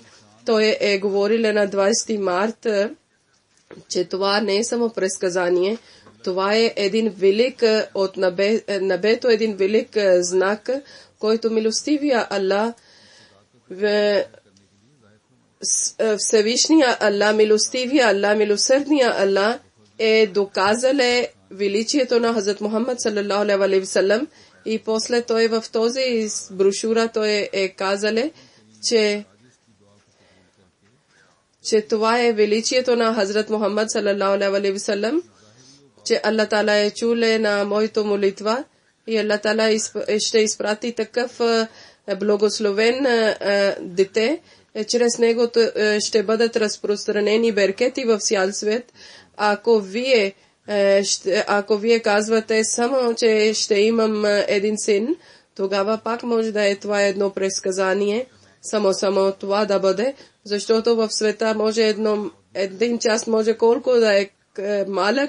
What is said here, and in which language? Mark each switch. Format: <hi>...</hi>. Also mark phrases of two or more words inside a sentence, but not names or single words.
<bg>Той е говорил на 20 март, че това не е само предсказание, това е един велик от небето, един велик знак, който милостивия Аллах, Всевишния Аллах, милостивия Аллах, милосърдния Аллах е доказале величието на Хазрат Мухаммад</bg> <ar>صلى الله عليه وسلم</ar> <bg>и после той в този брошура той е казале, че това е величието на Хазрат Мухаммад</bg> <ar>صلى الله عليه وسلم,</ar> <bg>че Аллах Таала е чуле на моето молитва и Аллах Таала ще изпрати такъв благословен дете, чрез него ще бъдат разпространени беркети в цял свет. Ако вие казвате само, че ще имам един син, тогава пак може да е това едно предсказание, само това да бъде, защото в света може един час може колко да е малък.</bg>